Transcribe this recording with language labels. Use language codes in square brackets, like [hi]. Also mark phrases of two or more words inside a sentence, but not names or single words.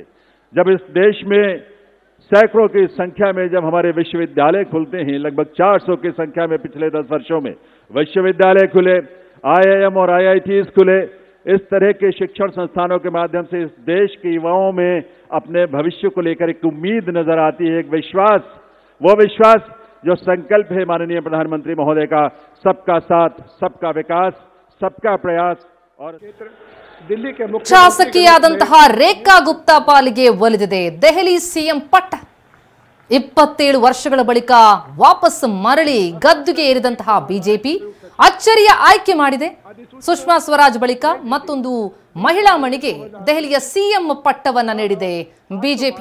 [hi] जब इस देश में सैकड़ों की संख्या में जब हमारे विश्वविद्यालय खुलते हैं, लगभग 400 की संख्या में पिछले 10 वर्षों में विश्वविद्यालय खुले, IIM और IITs खुले, इस तरह के शिक्षण संस्थानों के माध्यम से इस देश के युवाओं में अपने भविष्य को लेकर एक उम्मीद नजर आती है, एक विश्वास. वो विश्वास जो संकल्प है माननीय प्रधानमंत्री महोदय का, सबका साथ, सबका विकास, सबका प्रयास. और दिल्ली के [kn] ಶಾಸಕಿಯಾದಂತಹ ರೇಖಾ ಗುಪ್ತಾ ಪಾಲಿಗೆ ಒಲಿದಿದೆ ದೆಹಲಿ ಸಿಎಂ ಪಟ್ಟ. 27 ವರ್ಷಗಳ ಬಳಿಕ ವಾಪಸ್ ಮರಳಿ ಗದ್ದುಗೆ ಏರಿದಂತಹ ಬಿಜೆಪಿ ಅಚ್ಚರಿಯ ಆಯ್ಕೆ ಮಾಡಿದೆ. ಸುಷ್ಮಾ ಸ್ವರಾಜ್ ಬಳಿಕ ಮತ್ತೊಂದು ಮಹಿಳಾ ಮಣಿಗೆ ದೆಹಲಿಯ ಸಿಎಂ ಪಟ್ಟವನ್ನ ನೀಡಿದೆ ಬಿಜೆಪಿ.